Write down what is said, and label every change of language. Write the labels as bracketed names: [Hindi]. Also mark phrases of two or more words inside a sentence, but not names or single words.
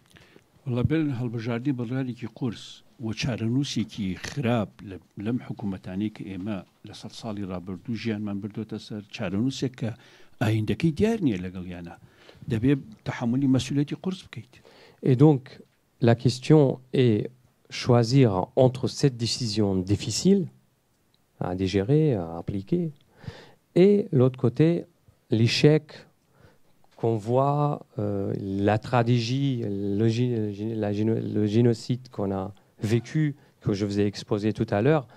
[Central Kurdish] وچارەنووسێکی خراپ لەم حکوومەتانەی کە ئێمە لە 100 ساڵی ڕابردوو ژیانمان بردوتە سەر چارەنووسێک کە ئایندەکەی دیار نییە لەگەڵیانە دەبێت تەحملی مەسئولیەتی قورس بکەیت. [French] Et donc la question est choisir entre cette décision difficile à digérer, à appliquer, et l'autre côté l'échec qu'on voit, la tragédie, le génocide qu'on a vécu, que je vous ai exposé tout à l'heure.